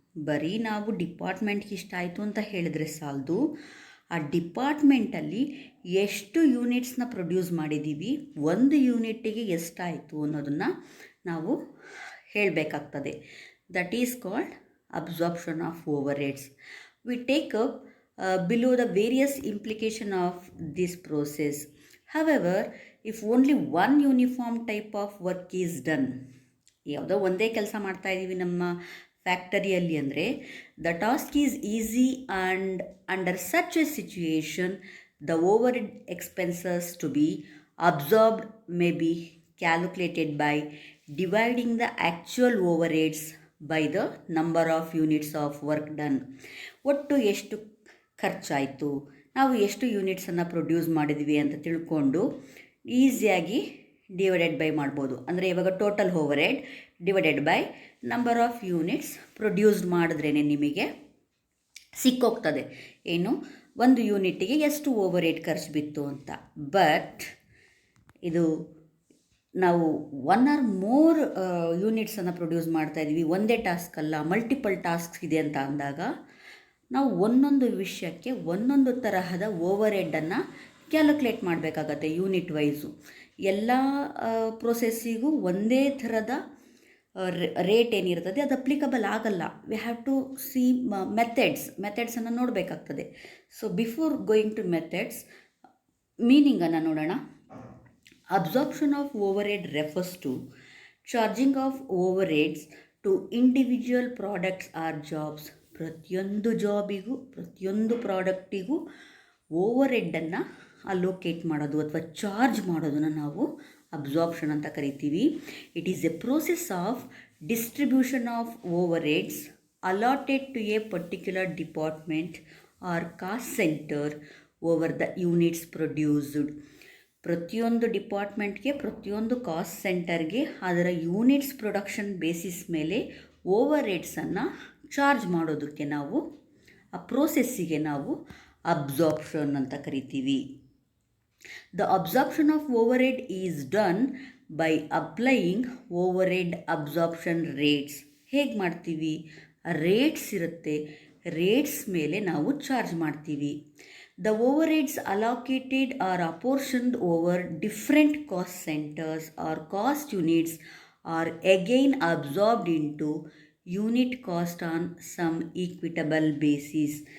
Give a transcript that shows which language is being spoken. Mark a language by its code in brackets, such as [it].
[kn] ಬರೀ ನಾವು ಡಿಪಾರ್ಟ್ಮೆಂಟ್ಗೆ ಇಷ್ಟ ಆಯಿತು ಅಂತ ಹೇಳಿದ್ರೆ ಸಾಲದು, ಆ ಡಿಪಾರ್ಟ್ಮೆಂಟಲ್ಲಿ ಎಷ್ಟು ಯೂನಿಟ್ಸ್ನ ಪ್ರೊಡ್ಯೂಸ್ ಮಾಡಿದ್ದೀವಿ, ಒಂದು ಯೂನಿಟ್ಟಿಗೆ ಎಷ್ಟಾಯಿತು ಅನ್ನೋದನ್ನು ನಾವು ಹೇಳಬೇಕಾಗ್ತದೆ. [en] That is called absorption of overheads. We take up below the various implication of this process. However, if only one uniform type of work is done, [kn] ಯಾವುದೋ ಒಂದೇ ಕೆಲಸ ಮಾಡ್ತಾ ಇದ್ದೀವಿ ನಮ್ಮ ಫ್ಯಾಕ್ಟರಿಯಲ್ಲಿ ಅಂದರೆ [en] the task is easy, and under such a situation the overhead expenses to be absorbed may be calculated by dividing the actual overheads by the number of units of work done. [kn] ಒಟ್ಟು ಎಷ್ಟು ಖರ್ಚಾಯಿತು, ನಾವು ಎಷ್ಟು ಯೂನಿಟ್ಸನ್ನು produce ಮಾಡಿದ್ವಿ ಅಂತ ತಿಳ್ಕೊಂಡು ಈಸಿಯಾಗಿ divided by ಮಾಡ್ಬೋದು. ಅಂದರೆ ಇವಾಗ [en] total overhead divided by number of units produced [kn] ಮಾಡಿದ್ರೇ ನಿಮಗೆ ಸಿಕ್ಕೋಗ್ತದೆ ಏನು, ಒಂದು ಯೂನಿಟ್ಟಿಗೆ ಎಷ್ಟು ಓವರ್ಹೆಡ್ ಖರ್ಚು ಬಿತ್ತು ಅಂತ. ಬಟ್ ಇದು ನಾವು ಒನ್ ಆರ್ ಮೋರ್ ಯೂನಿಟ್ಸನ್ನು ಪ್ರೊಡ್ಯೂಸ್ ಮಾಡ್ತಾಯಿದ್ದೀವಿ, ಒಂದೇ ಟಾಸ್ಕ್ ಅಲ್ಲ, ಮಲ್ಟಿಪಲ್ ಟಾಸ್ಕ್ಸ್ ಇದೆ ಅಂತ ಅಂದಾಗ ನಾವು ಒಂದೊಂದು ವಿಷಯಕ್ಕೆ ಒಂದೊಂದು ತರಹದ ಓವರ್ಹೆಡನ್ನು ಕ್ಯಾಲ್ಕುಲೇಟ್ ಮಾಡಬೇಕಾಗತ್ತೆ. ಯೂನಿಟ್ ವೈಸು ಎಲ್ಲ ಪ್ರೋಸೆಸ್ಸಿಗೂ ಒಂದೇ ಥರದ ರೇಟ್ ಏನಿರ್ತದೆ ಅದು ಅಪ್ಲಿಕಬಲ್ ಆಗಲ್ಲ. [en] we have to see ಮೆಥಡ್ಸನ್ನು [kn] ನೋಡಬೇಕಾಗ್ತದೆ. [en] so before going to methods, [kn] ಮೀನಿಂಗನ್ನು ನೋಡೋಣ. [en] Absorption of overhead refers to charging of overheads to individual products or jobs. [kn] ಪ್ರತಿಯೊಂದು ಜಾಬಿಗೂ ಪ್ರತಿಯೊಂದು ಪ್ರಾಡಕ್ಟಿಗೂ ಓವರ್ಹೆಡನ್ನು ಅಲೋಕೇಟ್ ಮಾಡೋದು ಅಥವಾ ಚಾರ್ಜ್ ಮಾಡೋದನ್ನು ನಾವು ಅಬ್ಸಾರ್ಪ್ಷನ್ ಅಂತ ಕರಿತೀವಿ. [en] It is a process of distribution of overheads allotted to a particular department or cost centre over the units produced. [kn] ಪ್ರತಿಯೊಂದು ಡಿಪಾರ್ಟ್ಮೆಂಟ್ಗೆ, ಪ್ರತಿಯೊಂದು ಕಾಸ್ಟ್ ಸೆಂಟರ್ಗೆ ಅದರ ಯೂನಿಟ್ಸ್ ಪ್ರೊಡಕ್ಷನ್ ಬೇಸಿಸ್ ಮೇಲೆ ಓವರ್ಹೆಡ್ಸನ್ನು ಚಾರ್ಜ್ ಮಾಡೋದಕ್ಕೆ ನಾವು, ಆ ಪ್ರೋಸೆಸ್ಸಿಗೆ ನಾವು ಅಬ್ಸಾರ್ಪ್ಷನ್ ಅಂತ ಕರಿತೀವಿ. [en] The absorption of overhead is done by applying overhead absorption rates. [kn] ಹೇಗೆ ಮಾಡ್ತೀವಿ, ರೇಟ್ಸ್ ಇರುತ್ತೆ, ರೇಟ್ಸ್ ಮೇಲೆ ನಾವು ಚಾರ್ಜ್ ಮಾಡ್ತೀವಿ. [en] The overheads allocated or apportioned over different cost centers or cost units are again absorbed into unit cost on some equitable basis.